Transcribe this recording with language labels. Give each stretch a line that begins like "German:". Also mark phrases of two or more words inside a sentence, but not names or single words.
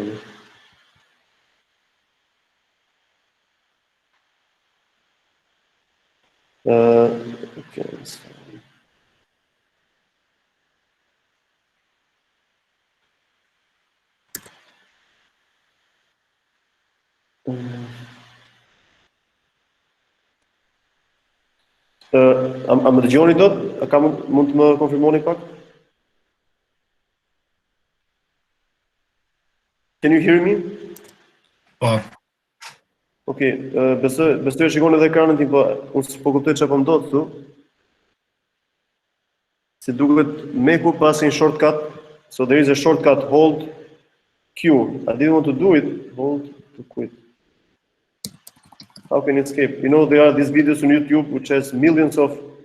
English: Okay.
Albanian: Am dëgjoni dot? Mund të më konfirmoni pak?
English: Can you hear me?
Albanian: Po. Okay, besoj e shikoni edhe ekranin tim, po unë s'po kuptoj çfarë po ndodh këtu. Se duket meku pas një shortcut,
English: so there is a shortcut hold Q. I didn't want to do it, hold to quit. How can you escape? You know, there are these videos on YouTube which has millions of